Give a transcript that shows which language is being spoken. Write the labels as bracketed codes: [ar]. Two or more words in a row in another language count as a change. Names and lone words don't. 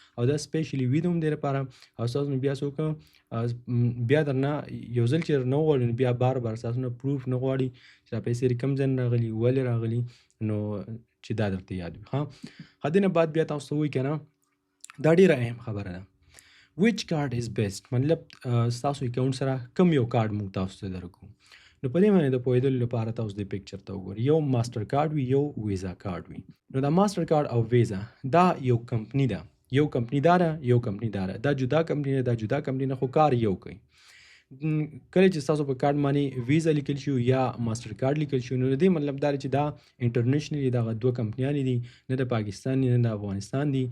[ps] او دا سپیشلي وي د هم دې لپاره. او ستاسو نه بیا څوک بیا درنه یو ځل چې نه وغواړي نو بیا بار بار ستاسو نه پروف نه غواړي چې دا پیسې د کوم ځای نه راغلي ولې راغلي نو چې دا درته یاد وي. ښه دې نه بعد بیا تاسو ته ووایي که نه دا ډېره اهم خبره ده. [en] which card is best [ps] مطلب ستاسو اکاونټ سره کوم یو کارډ موږ تاسو ته درکو. نو په دې باندې د پوهېدلو لپاره تاسو د پکچر ته وګورئ. یو ماسټر کارډ وي یو ویزا کارډ وي. نو دا ماسټر کارډ او ویزا دا یو کمپنی ده. یو کمپنی داره یو کمپنی داره. دا جدا کمپنی نه دا جدا کمپنی نه خو کار یو کوي. کله چې تاسو په کارډ باندې ویزا لیکل شي یا ماسټر کارډ لیکل شي نو د دې مطلب دا چې دا انټرنیشنلی دغه دوه کمپنیانې دي نه د پاکستان نه د افغانستان دي.